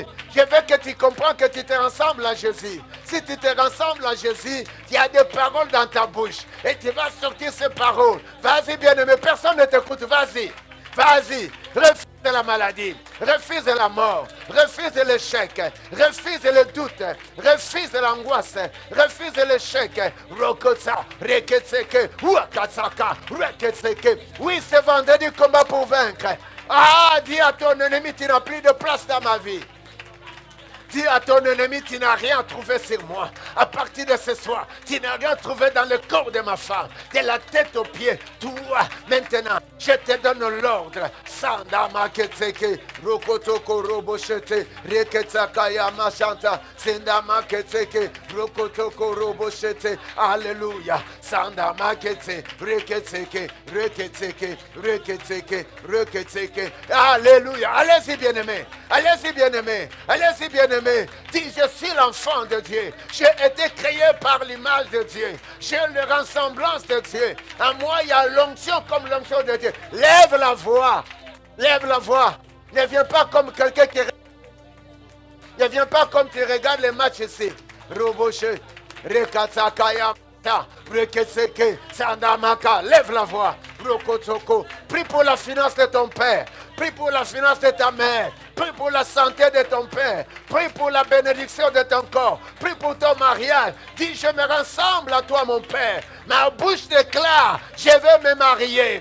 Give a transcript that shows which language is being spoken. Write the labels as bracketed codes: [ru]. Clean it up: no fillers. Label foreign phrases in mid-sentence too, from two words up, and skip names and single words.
[fr] Je veux que tu comprennes que tu te rassembles à Jésus. Si tu te rassembles à Jésus, il y a des paroles dans ta bouche. Et tu vas sortir ces paroles. Vas-y, bien-aimé. Personne ne t'écoute. Vas-y. Vas-y. Refuse la maladie. Refuse la mort. Refuse l'échec. Refuse le doute. Refuse l'angoisse. Refuse l'échec. Rokotsa. Reketseke. Wakatsaka. Reketseke. Oui, c'est vendredi combat pour vaincre. Ah, dis à ton ennemi, tu n'as plus de place dans ma vie. Dis à ton ennemi, tu n'as rien trouvé sur moi. À partir de ce soir, tu n'as rien trouvé dans le corps de ma femme. De la tête aux pieds. Toi, maintenant, je te donne l'ordre. Sandama ketseke, rokotoko roboshete, reketsaka yamashanta, sendama ketseke, rokotoko roboshete. Alléluia. Sandama ketse, reketseke, reketseke, reketseke, reketseke. Alléluia. Allez-y, bien-aimé. Allez-y, bien-aimé. Allez-y, bien-aimé. Dis, je suis l'enfant de Dieu. J'ai été créé par l'image de Dieu. J'ai la ressemblance de Dieu. En moi, il y a l'onction comme l'onction de Dieu. Lève la voix. Lève la voix. Ne viens pas comme quelqu'un qui... Ne viens pas comme tu regardes les matchs ici. Roboche. Rekatsakaya. Reketseke. Sandamaka. Lève la voix. Rokotoko. Prie pour la finance de ton père. Prie pour la finance de ta mère. Prie pour la santé de ton père. Prie pour la bénédiction de ton corps. Prie pour ton mariage. Dis, je me rassemble à toi, mon père. Ma bouche déclare, je vais me marier.